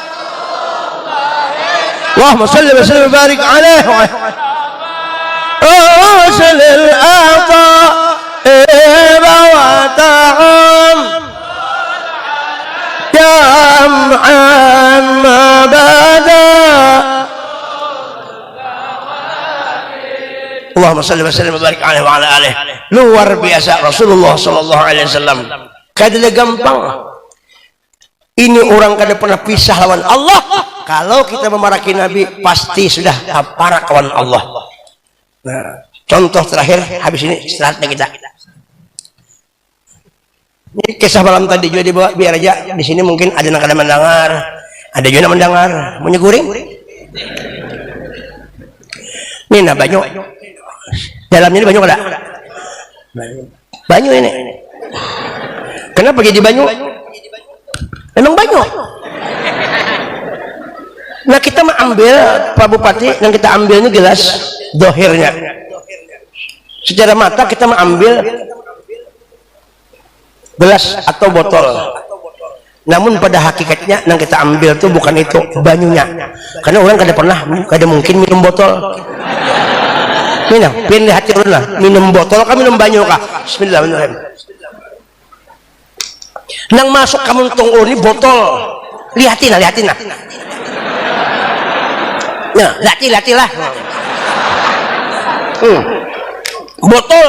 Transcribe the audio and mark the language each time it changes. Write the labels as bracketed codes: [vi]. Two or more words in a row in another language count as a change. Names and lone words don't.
[ar] اللهم صل وسلم وبارك عليه وصل الأعطاء وطعام جمعا ما بدا اللهم صل وسلم وبارك عليه وعلى آله. [bjn] Luar biasa Rasulullah [ar] صلى الله عليه وسلم. [bjn] Kada gampang. Ini orang kada pernah pisah lawan Allah. Kalau kita memaraki Nabi pasti sudah para kawan Allah. Nah, contoh terakhir habis ini istirahatnya kita. Ini kisah malam tadi juga dibawa biar aja di sini mungkin ada yang kada mendengar, ada juga yang mendengar. Mau nyeguring? Ini nah banyu. Dalamnya ini banyu kada? Banyu ini. Kenapa jadi banyu? Memang banyu. Nah kita mengambil Pak Bupati, yang kita ambil ini gelas dohirnya. Secara mata kita mengambil gelas atau botol. Namun pada hakikatnya yang kita ambil itu bukan itu banyunya. Karena orang kada mungkin minum botol. Minum, pilih hati orang minum botol kah minum banyu kah? Bismillahirrahmanirrahim. Nang masuk kamu tunggu ini botol. Lihatin lah. Nah, latih-latih lah. Botol.